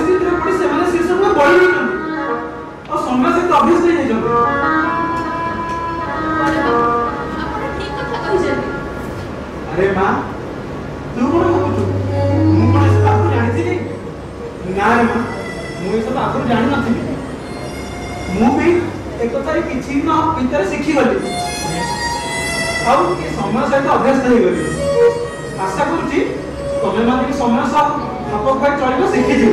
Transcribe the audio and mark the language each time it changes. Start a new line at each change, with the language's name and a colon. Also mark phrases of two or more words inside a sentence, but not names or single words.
Odia: ଭିତରେ ପଡ଼ି ସେମାନେ ସେ ସବୁ ବଳି ଯାଇଛନ୍ତି ଆଉ ସମୟ ସହିତ ଅଭ୍ୟସ୍ତ ହେଇଯାଇଛନ୍ତି। ଆପଣ ଠିକ କଥା କହିଛନ୍ତି। ଆରେ ମାଁ ତୁ କଉଣ ଭାବୁଛୁ ମୁଁ କଣ ଏସବୁ ଆଗରୁ ଜାଣିଥିଲି? ନା ରେ ମାଁ ମୁଁ ଏସବୁ ଆଗରୁ ଜାଣିନଥିଲି। ମୁଁ ବି ଏକଥାରେ କିଛି ଦିନ ଭିତରେ ଶିଖିଗଲି ଆଉ ଏ ସମୟ ସହିତ ଅଭ୍ୟସ୍ତ ହେଇଗଲି। ଆଶା କରୁଛି ତମେ ମାନେ ବି ସମୟ ସହ ଖାପ ଖୁଆଇ ଚଳିବ ଶିଖିଯିବ।